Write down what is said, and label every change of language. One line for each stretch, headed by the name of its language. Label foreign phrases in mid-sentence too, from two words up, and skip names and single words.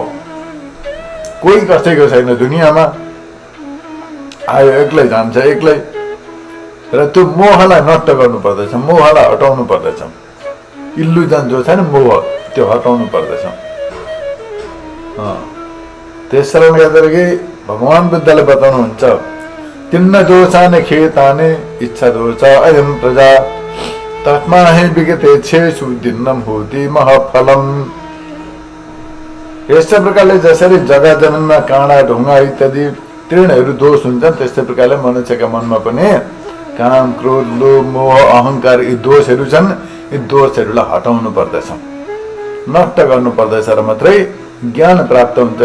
Nepali: कोही कसैको छैन दुनियाँमा, आयो एक्लै जान्छ एक्लै, र त्यो मोहलाई नष्ट गर्नु पर्दछ, मोहलाई हटाउनु पर्दछ। इल्युजन जो छ नि मोह, त्यो हटाउनु पर्दछ। त्यस कारणले गर्दाखेरि भगवान बुद्धले बताउनुहुन्छ,
Pali: तिन्न दोषानि खेतानि इच्छा दोष अयम प्रजा तस्मा हि विगतेच्छेषु दिन्नम होति महफलम।
Nepali: यस्तै प्रकारले जसरी जग्गा जमिनमा काँडा, ढुङ्गा इत्यादि तृणहरू दोष हुन्छन्, त्यस्तै प्रकारले मनुष्यका मनमा पनि काम, क्रोध, लोभ, मोह, अहङ्कार यी दोषहरू छन्। यी दोषहरूलाई हटाउनु पर्दछ, नष्ट गर्नु पर्दछ र मात्रै ज्ञान प्राप्त हुन्छ।